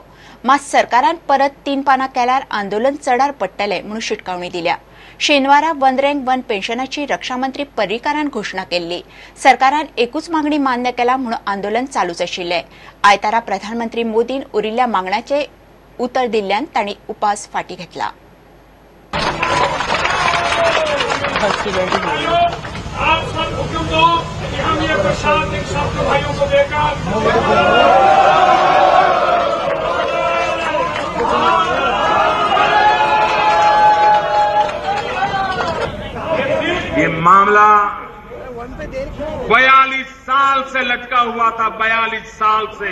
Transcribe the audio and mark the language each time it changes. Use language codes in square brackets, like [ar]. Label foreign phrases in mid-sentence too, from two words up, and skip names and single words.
[kok] मात सरकारान परत 3 पानां केल्यार आंदोलन चडार पडटले म्हणून शिटकावणी दिल्या। शेनवारा वन रँक वन पेन्शनाची रक्षा मंत्री पर्रीकारान घोषणा केल्ली। सरकारान एकूच मागणी मान्य केला म्हणून आंदोलन चालूच आशिल्ले। आयतारा प्रधानमंत्री मोदीन उरिल्ल्या मागण्याचे उतर दिल्ल्यान तांणी उपास फाटी घेतला। [hi] आप सब हुक्म दो कि हम ये प्रशासनिक छात्र भाइयों को देकर ये मामला 42 साल से लटका हुआ था, 42 साल से।